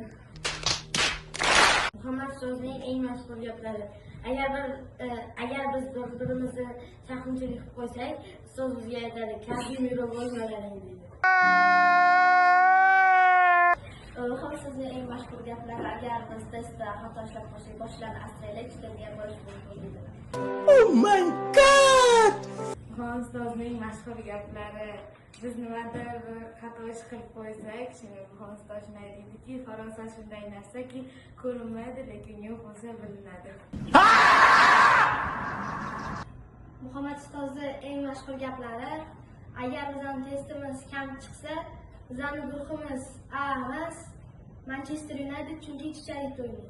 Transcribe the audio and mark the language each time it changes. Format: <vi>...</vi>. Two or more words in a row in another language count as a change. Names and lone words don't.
<uz>Muhammad ustozining eng mashhur gaplari, agar biz bir-birimizni chaqimchilik qilib qo'ysak, ustoz bizga aytadi, "Kazimiro bo'lmalaring" deydi. Muhammad ustozining eng mashhur gaplari, agar biz testda xato ishlab qo'ysak, boshlarni astraylik, ishlaydigan bo'lish mumkin deydilar.</uz> <en>Oh my god!</en> <uz>Muhammad ustozining mashhur gaplari, biz nimadir bir xato ish qilib qo'ysak, shuni Muhammad ustoz shunday deydiki, Faransa shunday narsaki, ko'rinmaydi, lekin yo'q bo'lsa bilinadi. Muhammad ustozi eng mashhur gaplari, agar bizning testimiz kam chiqsa, bizning guruhimiz A emas, Manchester United chunki ichkarida o'ynaydi.</uz>